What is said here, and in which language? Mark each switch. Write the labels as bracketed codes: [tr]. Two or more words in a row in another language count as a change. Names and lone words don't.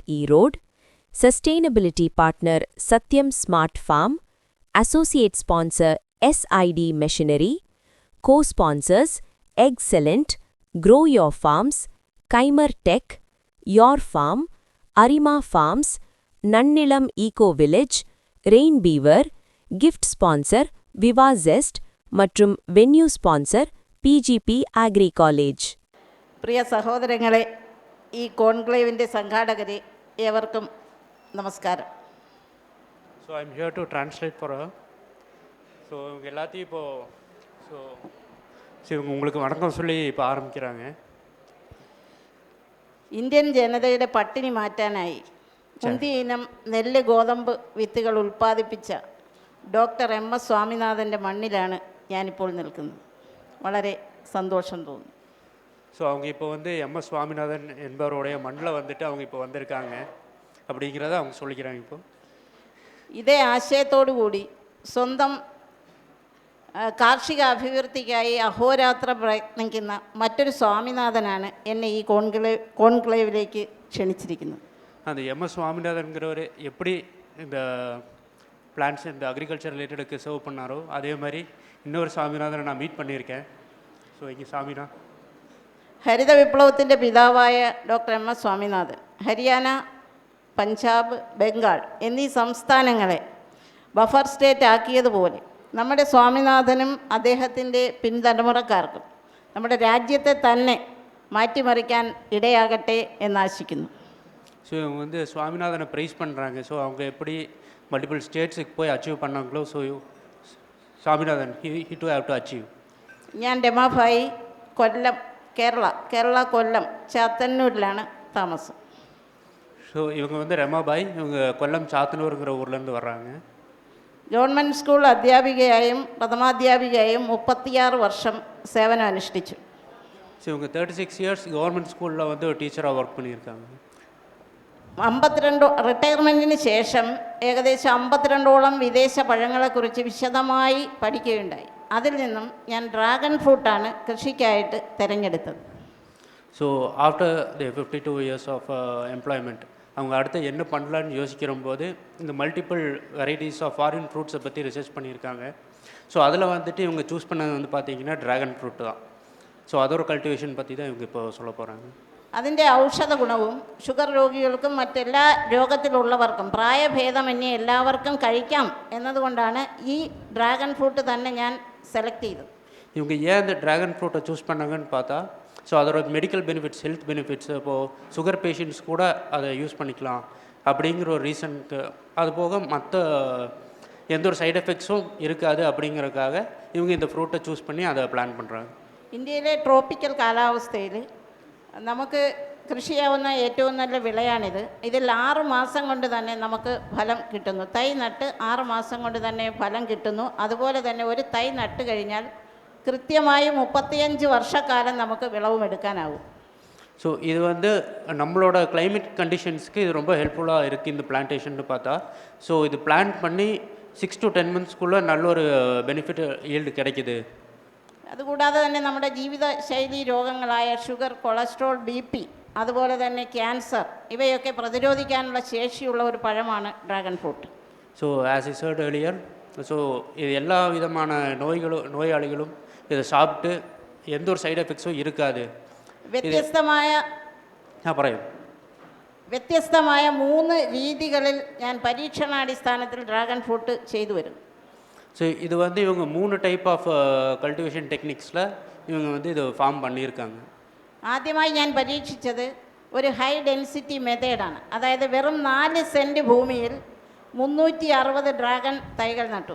[ta] ஈரோடு, [en] sustainability partner [ta] சத்யம் ஸ்மார்ட் ஃபார்ம், [en] associate sponsor [ta] SID மெஷினரி, கோ-ஸ்பான்சர்ஸ் எக்ஸெலண்ட், க்ரோ யோர் ஃபார்ம்ஸ், கைமர் டெக், யோர் ஃபார்ம், அரிமா ஃபார்ம்ஸ், நன்னிலம் ஈகோ வில்லேஜ், ரெயின் பீவர், [en] gift sponsor [ta] விவா ஜெஸ்ட் மற்றும் [en] venue sponsor [ta] PGP Agri College. [ml] പ്രിയ സഹോദരങ്ങളെ, ഈ കോൺക്ലേവിൻ്റെ സംഘാടകരെ ഏവർക്കും നമസ്കാരം. [en] So I'm here to translate for her. [ta] So எல்லாத்தையும் இப்போ உங்களுக்கு வணக்கம் சொல்லி இப்போ ஆரம்பிக்கிறாங்க. [ml] ഇന്ത്യൻ ജനതയുടെ പട്ടിണി മാറ്റാനായി മുന്തിയ ഇനം നെല്ല് ഗോതമ്പ് വിത്തുകൾ ഉൽപ്പാദിപ്പിച്ച ഡോക്ടർ MS സ്വാമിനാഥൻ്റെ മണ്ണിലാണ് ഞാനിപ്പോൾ നിൽക്കുന്നത്. വളരെ [ta] சந்தோஷம் தோணும். ஸோ அவங்க இப்போ வந்து MS சுவாமிநாதன் என்பவருடைய மண்ணில் வந்துட்டு அவங்க இப்போ வந்திருக்காங்க அப்படிங்கிறத அவங்க சொல்லிக்கிறாங்க. இப்போ [ml] ഇതേ ആശയത്തോടു കൂടി സ്വന്തം കാർഷിക അഭിവൃദ്ധിക്കായി അഹോരാത്രം പ്രയത്നിക്കുന്ന മറ്റൊരു സ്വാമിനാഥനാണ് എന്നെ ഈ കോൺക്ലേവിലേക്ക് ക്ഷണിച്ചിരിക്കുന്നത്. [ta] அந்த MS சுவாமிநாதன்கிறவர் எப்படி இந்த பிளான்ஸ் இந்த [en] agriculture related [ta] சர்வ் பண்ணாரோ அதே மாதிரி இன்னொரு സ്വാമിനാഥനെ நான் மீட் பண்ணியிருக்கேன். ஸோ இங்கே സ്വാമിനാഥൻ [ml] ഹരിത വിപ്ലവത്തിൻ്റെ പിതാവായ ഡോക്ടർ MS സ്വാമിനാഥൻ ഹരിയാന, പഞ്ചാബ്, ബംഗാൾ എന്നീ സംസ്ഥാനങ്ങളെ [en] buffer state [ml] ആക്കിയതുപോലെ നമ്മുടെ സ്വാമിനാഥനും അദ്ദേഹത്തിൻ്റെ പിൻതലമുറക്കാർക്കും നമ്മുടെ രാജ്യത്തെ തന്നെ മാറ്റിമറിക്കാൻ ഇടയാകട്ടെ എന്നാശിക്കുന്നു. [ta] ஸோ இவங்க வந்து சுவாமிநாதனை ப்ரைஸ் பண்ணுறாங்க. ஸோ அவங்க எப்படி [en] multiple states [ta] போய் அச்சீவ் பண்ணாங்களோ, ஸோ സ്വാമിനാഥൻ [en] he to have to achieve. [ml] ഞാൻ രമാഭായി, കൊല്ലം, കേരള കൊല്ലം ചാത്തന്നൂരിലാണ് താമസം. [ta] ஸோ இவங்க வந்து ரமாபாய், இவங்க கொல்லம் சாத்தனூருங்கிற ஊர்லேருந்து வர்றாங்க. [ml] ഗവൺമെൻറ് സ്കൂൾ അധ്യാപികയായും പ്രഥമാധ്യാപികയായും 36 വർഷം സേവനം അനുഷ്ഠിച്ചു. [ta] ஸோ இவங்க 36 இயர்ஸ் [en] government school [ta] வந்து ஒரு டீச்சராக ஒர்க் பண்ணியிருக்காங்க. [ml] 52 റിട്ടയർമെൻറ്റിന് ശേഷം ഏകദേശം 52ഓളം വിദേശ പഴങ്ങളെക്കുറിച്ച് വിശദമായി പഠിക്കുകയുണ്ടായി. അതിൽ നിന്നും ഞാൻ [en] dragon fruit [ml] കൃഷിക്കായിട്ട് തിരഞ്ഞെടുത്തത്. [ta] ஸோ [en] after the 52 years of employment [ta] அவங்க அடுத்து என்ன பண்ணலான்னு யோசிக்கிறம்போது இந்த [en] multiple varieties of foreign fruits [ta] பற்றி ரிசர்ச் பண்ணியிருக்காங்க. ஸோ அதில் வந்துட்டு இவங்க சூஸ் பண்ணது வந்து பார்த்திங்கன்னா [en] dragon fruit [ta] தான். ஸோ அதோட கல்டிவேஷன் பற்றி தான் இவங்க இப்போ சொல்ல போகிறாங்க. [ml] അതിൻ്റെ ഔഷധ ഗുണവും ഷുഗർ രോഗികൾക്കും മറ്റെല്ലാ രോഗത്തിലുള്ളവർക്കും പ്രായഭേദമന്യേ എല്ലാവർക്കും കഴിക്കാം എന്നതുകൊണ്ടാണ് ഈ [en] dragon fruit [ml] തന്നെ ഞാൻ സെലക്ട് ചെയ്തത്. [ta] இவங்க ஏன் இந்த [en] dragon fruit [ta] சூஸ் பண்ணாங்கன்னு பார்த்தா, ஸோ அதோட [en] medical benefits, health benefits, [ta] இப்போது [en] sugar patients [ta] கூட அதை யூஸ் பண்ணிக்கலாம் அப்படிங்கிற ஒரு ரீசனுக்கு, அது போக மற்ற எந்த ஒரு [en] side effects [ta] இருக்காது அப்படிங்கிறதுக்காக இவங்க இந்த ஃப்ரூட்டை சூஸ் பண்ணி அதை பிளான் பண்ணுறாங்க. [ml] ഇന്ത്യയിലെ ട്രോപ്പിക്കൽ കാലാവസ്ഥയിൽ നമുക്ക് കൃഷി ചെയ്യാവുന്ന ഏറ്റവും നല്ല വിളയാണിത്. ഇതിൽ 6 മാസം കൊണ്ട് തന്നെ നമുക്ക് ഫലം കിട്ടുന്നു. തൈ നട്ട് 6 മാസം കൊണ്ട് തന്നെ ഫലം കിട്ടുന്നു. അതുപോലെ തന്നെ ഒരു തൈ നട്ട് കഴിഞ്ഞാൽ കൃത്യമായി 35 വർഷക്കാലം നമുക്ക് വിളവും എടുക്കാനാവും. [ta] ஸோ இது வந்து நம்மளோட [en] climate conditions [ta] இது ரொம்ப ஹெல்ப்ஃபுல்லாக இருக்குது இந்த பிளான்டேஷன் பார்த்தா. ஸோ இது பிளான் பண்ணி [en] 6 to 10 months [ta] க்குள்ளே நல்ல ஒரு [en] benefit yield [ta] கிடைக்குது. [ml] അതുകൂടാതെ തന്നെ നമ്മുടെ ജീവിതശൈലി രോഗങ്ങളായ ഷുഗർ, കൊളസ്ട്രോൾ, BP, അതുപോലെ തന്നെ ക്യാൻസർ ഇവയൊക്കെ പ്രതിരോധിക്കാനുള്ള ശേഷിയുള്ള ഒരു പഴമാണ് [en] dragon fruit. [ta] ஸோ [en] as I said earlier, [ta] ஸோ இது எல்லா விதமான நோயாளிகளும் இதை சாப்பிட்டு எந்த ஒரு [en] side effects [ta] இருக்காது. [ml] വ്യത്യസ്തമായ 3 രീതികളിൽ ഞാൻ പരീക്ഷണാടിസ്ഥാനത്തിൽ [en] dragon fruit [ml] ചെയ്തു വരുന്നു. [ta] ஸோ இது வந்து இவங்க 3 [en] type of cultivation techniques [ta] இவங்க வந்து இது ஃபார்ம் பண்ணியிருக்காங்க. [ml] ആദ്യമായി ഞാൻ പരീക്ഷിച്ചത് ഒരു [en] high density method. [ml] അതായത് വെറും 4 സെൻറ്റ് ഭൂമിയിൽ 360 ഡ്രാഗൺ തൈകൾ നട്ടു.